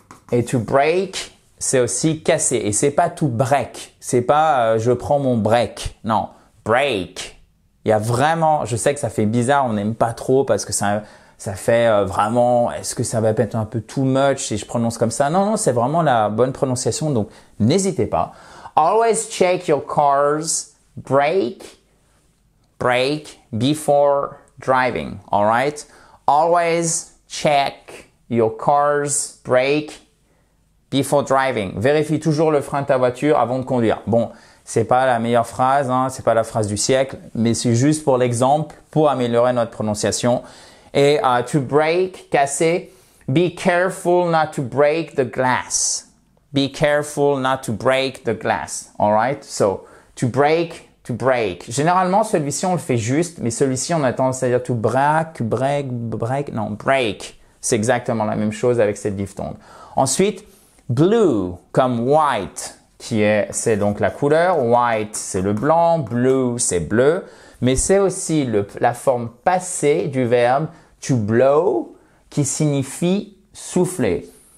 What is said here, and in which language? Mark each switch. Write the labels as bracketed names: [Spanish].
[French] Et to break, c'est aussi casser. Et c'est pas to break. C'est pas je prends mon break. Non, break. Il y a vraiment, je sais que ça fait bizarre, on n'aime pas trop parce que ça fait vraiment, est-ce que ça va être un peu too much si je prononce comme ça? Non, c'est vraiment la bonne prononciation, donc n'hésitez pas. [English] Always check your car's brake before driving, alright? Always check your car's brake before driving. [French] Vérifie toujours le frein de ta voiture avant de conduire. Bon, c'est pas la meilleure phrase, hein, c'est pas la phrase du siècle, mais c'est juste pour l'exemple, pour améliorer notre prononciation. [English] Et to break, casser, be careful not to break the glass. Be careful not to break the glass. Alright? So, to break. [French] Généralement, celui-ci, on le fait juste, mais celui-ci, on a tendance à dire to break. Non, break. C'est exactement la même chose avec cette diphtongue. Ensuite, blue, comme white, c'est donc la couleur. White, c'est le blanc. Blue, c'est bleu. Mais c'est aussi la forme passée du verbe to blow qui signifie souffler.